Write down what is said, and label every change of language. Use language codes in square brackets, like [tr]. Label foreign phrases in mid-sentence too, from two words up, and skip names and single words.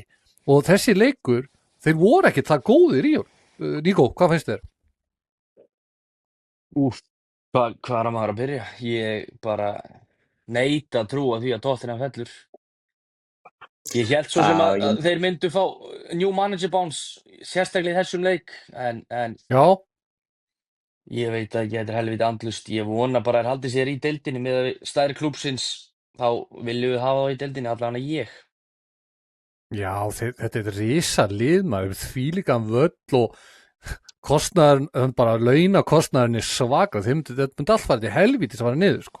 [is] Og þessi leikur, þeir voru ekki það góðir í ár. Níko, hvað finnst þér? Hvað er maður að byrja? Ég bara neita að trúa því að Tottenham fellur. Ég hélt svo sem að þeir myndu fá [en] new manager bounce, [is] sérstaklega í þessum leik, en Já, ég veit að þetta er helviti andlust. Ég vona bara að haldi sér í deildinni með stærri klúbsins, þá viljum við hafa það í deildinni, allavega ég. já, þetta er risa lið maður, þvílíkan völl og kostnaðurinn, bara launakostnaðurinn er svaka, þetta myndi allt fara til helvítis að fara niður, sko.